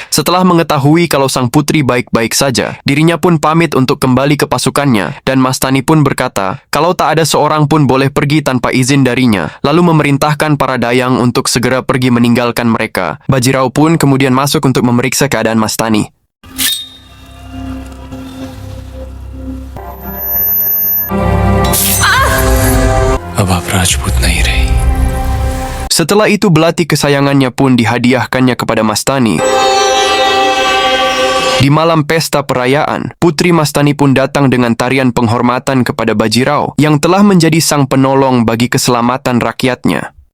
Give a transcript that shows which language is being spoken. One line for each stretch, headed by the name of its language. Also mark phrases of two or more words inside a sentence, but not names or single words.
Indonesian: Setelah mengetahui kalau sang putri baik-baik saja, dirinya pun pamit untuk kembali ke pasukannya dan Mastani pun berkata kalau tak ada seorang pun boleh pergi tanpa izin darinya, lalu memerintahkan para dayang untuk segera pergi meninggalkan mereka. Bajirao pun kemudian masuk untuk memeriksa keadaan Mastani.
Hindi: अब आप राजपूत नहीं रही.
Indonesian: Setelah itu belati kesayangannya pun dihadiahkannya kepada Mastani. Di malam pesta perayaan, Putri Mastani pun datang dengan tarian penghormatan kepada Bajirao yang telah menjadi sang penolong bagi keselamatan rakyatnya.